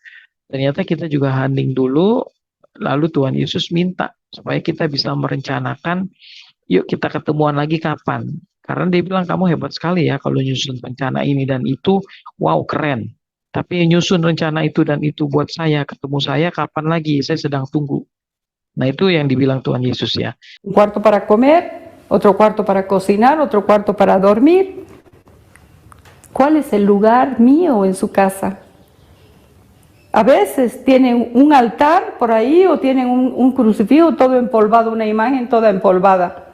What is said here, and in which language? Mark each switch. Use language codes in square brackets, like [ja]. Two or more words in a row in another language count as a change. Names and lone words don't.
[id] Ternyata kita juga hening dulu. Lalu Tuhan Yesus minta supaya kita bisa merencanakan, yuk kita ketemuan lagi kapan. Karena dia bilang kamu hebat sekali ya kalau nyusun rencana ini dan itu, wow keren. Tapi nyusun rencana itu dan itu buat saya, ketemu saya kapan lagi, saya sedang tunggu. Nah itu yang dibilang Tuhan Yesus ya. [es] Un cuarto para comer, otro cuarto para cocinar, otro cuarto para dormir. ¿Cuál es el lugar mío en su casa? A veces tienen un altar por ahí o tienen un crucifijo todo empolvado, una imagen toda empolvada.